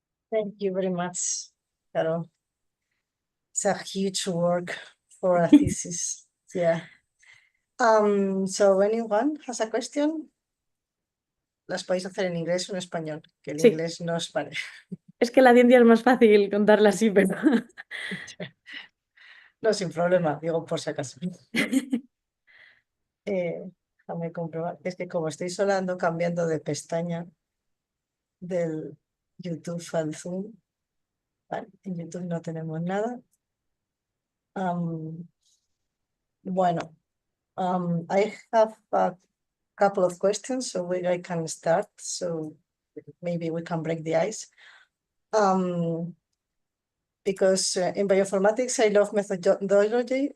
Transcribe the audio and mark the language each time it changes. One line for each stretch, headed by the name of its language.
English: Thank you very much, Carol. It's a huge work for a thesis. Yeah. So anyone has a question?
Spanish: Las podéis hacer en inglés o en español, que el Sí. inglés no os pare. Es que la ciencia es más fácil contarla así, pero... No, sin problema, digo por si acaso. Déjame comprobar. Es que como estoy solo ando cambiando de pestaña del YouTube al Zoom, vale, en YouTube no tenemos nada. Bueno,
English: I have a couple of questions, so I can start. So maybe we can break the ice. Because in bioinformatics, I love methodology.